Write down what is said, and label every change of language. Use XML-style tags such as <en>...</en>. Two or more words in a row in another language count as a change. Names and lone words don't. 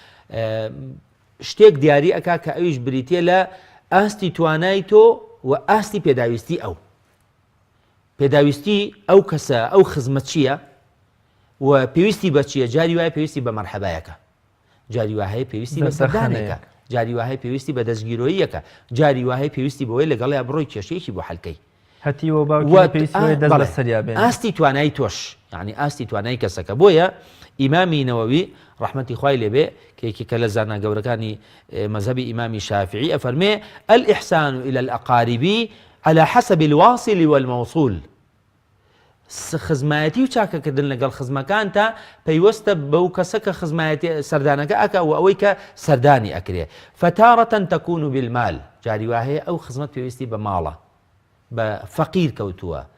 <ckb>شتێک دیاری ئەکا کە ئەویش بریتێ لە ئاستی توانای تۆ و ئاستی پێداویستی ئەو پێداویستی ئەو کەسە ئەو خزمەت چییە و پێویستی بە چییە جاری وایە پێویستی بە مەرحەبایەکە جاری وهەیە پێویستی بە سەردانێکە جاری وهەیە پێویستی بە دەستگیرۆییەکە جاری وهەیە پێویستی بەوەی لەگەڵیا بڕۆی کێشەیەکی بۆ حەلکەی هەتیوە باوکی دەست بە سەریا بێن ئاستی توانای تۆش یعنی ئاستی توانای کەسەکە بۆیە ئیمامی نەوەوی ڕەحمەتی خوای لێبێ کە لە زانە گەورەکانی مەذهبی ئیمامی شافعی ئەفەرمێ</ckb> <ar>الإحسان إلى الأقارب على حسب الواصل والموصول</ar> <ckb>خزمایەتی و چاکەکردن لەگەڵ خزمەکان تا پەیوەستە بەو کەسە کە خزمایەتی سەردانەکە ئەکە و ئەوەی کە سەردانی ئەکرێ</ckb> <ar>فتارەتەن تەکون بالمال</ar> <ckb>جاری وهەیە ئەو خزمەت پێویستی بە ماڵە بە فەقیر کەوتووە</ckb>